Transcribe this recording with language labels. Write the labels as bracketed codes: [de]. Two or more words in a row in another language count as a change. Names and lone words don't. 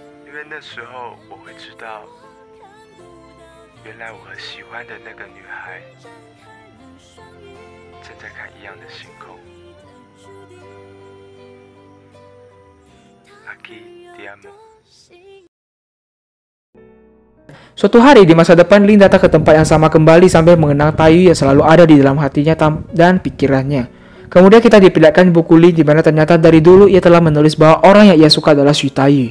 [zh] 因为那时候我会知道，原来我和喜欢的那个女孩正在看一样的星空。 [es] Aquí te amo. [id] Suatu hari di masa depan, Lin datang ke tempat yang sama kembali sambil mengenang Taeyu yang selalu ada di dalam hatinya dan pikirannya. Kemudian kita dipindahkan buku Lin di mana ternyata dari dulu ia telah menulis bahwa orang yang ia suka adalah Shui Taeyu.